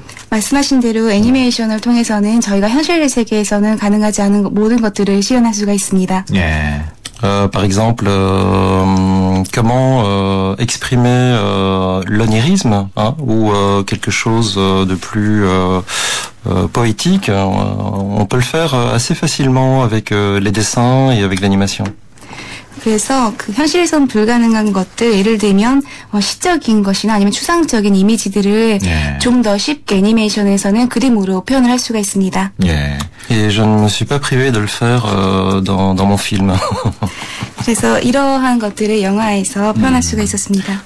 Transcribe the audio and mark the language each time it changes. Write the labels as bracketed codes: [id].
[ko] 말씀하신 대로 애니메이션을 통해서는 저희가 현실 세계에서는 가능하지 않은 모든 것들을 실현할 수가 있습니다. 예. [fr] Par exemple, comment exprimer l'onirisme ou quelque chose de plus poétique. On peut le faire assez facilement avec les dessins et avec l'animation. [ko] 그래서 그 현실에선 불가능한 것들, 예를 들면 시적인 것이나 아니면 추상적인 이미지들을 좀 더 쉽게 애니메이션에서는 그림으로 표현을 할 수가 있습니다. [fr] Et je ne me suis pas privé de le faire dans mon film. [ko] 그래서 이러한 것들을 영화에서 표현할 수가 있었습니다.